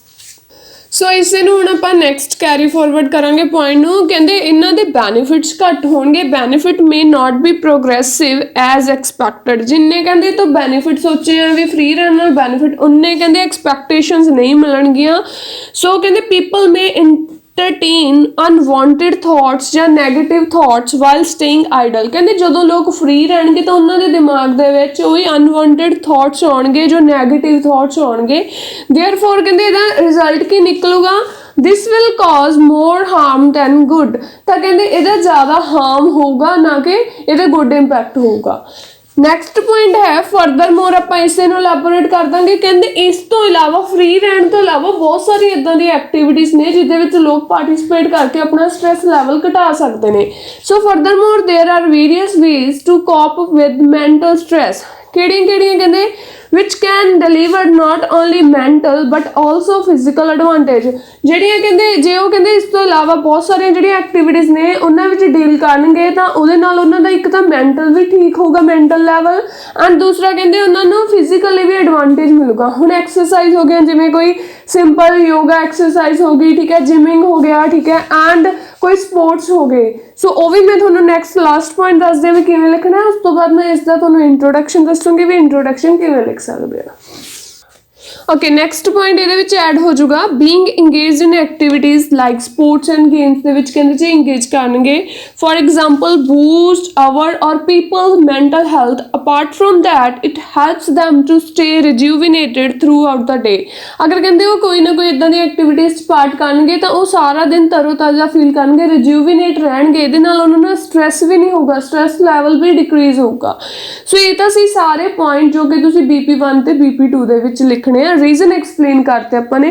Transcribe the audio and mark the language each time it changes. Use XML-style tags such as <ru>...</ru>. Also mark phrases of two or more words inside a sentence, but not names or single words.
<pa>ਸੋ ਇਸੇ ਨੂੰ ਹੁਣ ਆਪਾਂ</pa> <en>next carry forward</en> <pa>ਕਰਾਂਗੇ ਪੁਆਇੰਟ ਨੂੰ। ਕਹਿੰਦੇ ਇਹਨਾਂ ਦੇ ਬੈਨੀਫਿਟਸ ਘੱਟ ਹੋਣਗੇ,</pa> <en>benefit may not be progressive as expected.</en> <pa>ਜਿੰਨੇ ਕਹਿੰਦੇ ਤੋਂ ਬੈਨੀਫਿਟ ਸੋਚੇ ਆ ਵੀ ਫ੍ਰੀ ਰਹਿਣ ਨਾਲ ਬੈਨੀਫਿਟ, ਉਨੇ ਕਹਿੰਦੇ ਐਕਸਪੈਕਟੇਸ਼ਨਸ ਨਹੀਂ ਮਿਲਣਗੀਆਂ।</pa> <en>ਸੋ ਕਹਿੰਦੇ people may entertain unwanted thoughts ਜਾਂ negative thoughts while staying idle।</en> <pa>ਕਹਿੰਦੇ ਜਦੋਂ ਲੋਕ ਫ੍ਰੀ ਰਹਿਣਗੇ ਤਾਂ ਉਹਨਾਂ ਦੇ ਦਿਮਾਗ ਦੇ ਵਿੱਚ ਉਹੀ</pa> <en>unwanted thoughts</en> <pa>ਆਉਣਗੇ, ਜੋ</pa> <en>negative thoughts</en> <pa>ਆਉਣਗੇ। therefore ਕਹਿੰਦੇ ਇਹਦਾ ਰਿਜ਼ਲਟ ਕੀ ਨਿਕਲੂਗਾ,</pa> <en>this will cause more harm than good।</en> <pa>ਤਾਂ ਕਹਿੰਦੇ ਇਹਦਾ ਜ਼ਿਆਦਾ ਹਾਰਮ ਹੋਊਗਾ ਨਾ ਕਿ ਇਹਦਾ</pa> <en>good impact</en> <pa>ਹੋਊਗਾ।</pa> <en>next point</en> <pa>ਹੈ ਫਰਦਰ ਮੋਰ, ਆਪਾਂ ਇਸੇ ਨੂੰ ਐਲੈਬੋਰੇਟ ਕਰ ਦਾਂਗੇ। ਕਹਿੰਦੇ ਇਸ ਤੋਂ ਇਲਾਵਾ ਫ੍ਰੀ ਰਹਿਣ ਤੋਂ ਇਲਾਵਾ ਬਹੁਤ ਸਾਰੀ ਇੱਦਾਂ ਦੀਆਂ ਐਕਟੀਵਿਟੀਜ਼ ਨੇ ਜਿਹਦੇ ਵਿੱਚ ਲੋਕ ਪਾਰਟਿਸਿਪੇਟ ਕਰਕੇ ਆਪਣਾ</pa> <en>stress level</en> <pa>ਘਟਾ ਸਕਦੇ ਨੇ।</pa> <en>so further more there are various ways to cope with mental stress.</en> <pa>ਕਿਹੜੀਆਂ ਕਹਿੰਦੇ</pa> <en>which can deliver not only mental but also physical advantage।</en> <pa>ਜਿਹੜੀਆਂ ਕਹਿੰਦੇ ਜੇ ਉਹ ਕਹਿੰਦੇ ਇਸ ਤੋਂ ਇਲਾਵਾ ਬਹੁਤ ਸਾਰੀਆਂ ਜਿਹੜੀਆਂ ਐਕਟੀਵਿਟੀਜ਼ ਨੇ ਉਹਨਾਂ ਵਿੱਚ ਡੀਲ ਕਰਨਗੇ ਤਾਂ ਉਹਦੇ ਨਾਲ ਉਹਨਾਂ ਦਾ ਇੱਕ ਤਾਂ ਮੈਂਟਲ ਵੀ ਠੀਕ ਹੋਊਗਾ,</pa> <en>mental level,</en> <pa>ਐਂਡ ਦੂਸਰਾ ਕਹਿੰਦੇ ਉਹਨਾਂ ਨੂੰ ਫਿਜ਼ੀਕਲੀ ਵੀ ਐਡਵਾਂਟੇਜ ਮਿਲੂਗਾ। ਹੁਣ ਐਕਸਰਸਾਈਜ਼ ਹੋ ਗਿਆ, ਜਿਵੇਂ ਕੋਈ</pa> <en>simple yoga exercise</en> <pa>ਹੋ ਗਈ, ਠੀਕ ਹੈ, ਜਿਮਿੰਗ ਹੋ ਗਿਆ, ਠੀਕ ਹੈ, ਐਂਡ ਕੋਈ ਸਪੋਰਟਸ ਹੋ ਗਏ। ਸੋ ਉਹ ਵੀ ਮੈਂ ਤੁਹਾਨੂੰ</pa> <en>next last point</en> <pa>ਦੱਸਦੀ ਹਾਂ ਵੀ ਕਿਵੇਂ ਲਿਖਣਾ ਹੈ। ਉਸ ਤੋਂ ਬਾਅਦ ਮੈਂ ਇਸ ਦਾ ਤੁਹਾਨੂੰ ਇੰਟਰੋਡਕਸ਼ਨ ਦੱਸੂਗੀ ਵੀ ਇੰਟਰੋਡਕਸ਼ਨ ਕਿਵੇਂ ਲਿਖ ਸਕਦੇ ਆ। ਓਕੇ,</pa> <en>next point</en> <pa>ਇਹਦੇ ਵਿੱਚ ਐਡ ਹੋ ਜਾਊਗਾ</pa> <en>being engaged in activities like sports and games</en> <pa>ਦੇ ਵਿੱਚ ਕਹਿੰਦੇ ਜੇ ਇੰਗੇਜ ਕਰਨਗੇ।</pa> <en>For example boost our or people mental health. Apart from that it helps them to stay rejuvenated throughout the day।</en> <pa>ਅਗਰ ਕਹਿੰਦੇ ਉਹ ਕੋਈ ਨਾ ਕੋਈ ਇਦਾਂ ਦੀ ਐਕਟੀਵਿਟੀਜ਼ 'ਚ ਪਾਰਟ ਕਰਨਗੇ ਤਾਂ ਉਹ ਸਾਰਾ ਦਿਨ ਤਰੋਤਾਜ਼ਾ ਫੀਲ ਕਰਨਗੇ, ਰਿਜੂਵੀਨੇਟ ਰਹਿਣਗੇ। ਇਹਦੇ ਨਾਲ ਉਹਨਾਂ ਨੂੰ ਸਟ੍ਰੈਸ ਵੀ ਨਹੀਂ ਹੋਊਗਾ,</pa> <en>stress level</en> <pa>ਵੀ ਡਿਕਰੀਜ਼ ਹੋਊਗਾ। ਸੋ ਇਹ ਤਾਂ ਸੀ ਸਾਰੇ ਪੁਆਇੰਟ ਜੋ ਕਿ ਤੁਸੀਂ BP1 ਤੇ BP2 ਦੇ ਵਿੱਚ ਲਿਖਣੇ ਆ।</pa> <en>reason explain</en> <pa>ਕਰਤੇ ਆਪਾਂ ਨੇ।</pa>